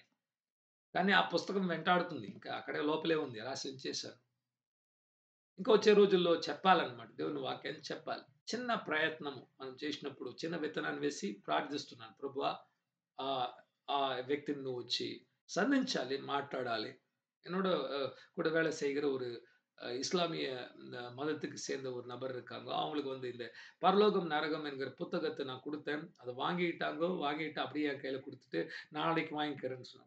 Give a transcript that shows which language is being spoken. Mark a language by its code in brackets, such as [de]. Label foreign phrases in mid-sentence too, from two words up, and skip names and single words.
[te] కానీ ఆ పుస్తకం వెంటాడుతుంది. ఇంకా అక్కడే లోపలే ఉంది. రాసి ఉంచేశాను. ఇంకా వచ్చే రోజుల్లో చెప్పాలన్నమాట. దేవుని వాక్యాన్ని చెప్పాలి. చిన్న ప్రయత్నము మనం చేసినప్పుడు చిన్న విత్తనాన్ని వేసి ప్రార్థిస్తున్నాను. ప్రభువా! ఆహ్, ఆ వ్యక్తిని నువ్వు వచ్చి [ta] சந்திச்சாலே மாட்டாடாலே. என்னோட கூட வேலை செய்கிற ஒரு இஸ்லாமிய மதத்துக்கு சேர்ந்த ஒரு நபர் இருக்காங்க. அவங்களுக்கு வந்து இந்த பரலோகம், நரகம் என்கிற புத்தகத்த நான் குடுத்தேன். அத வாங்கிட்டாங்கோ. வாங்கிட்டு அப்படியே என் கையில குடுத்துட்டு, நாளைக்கு வாங்கிக்கிறேன்னு சொன்னாங்க.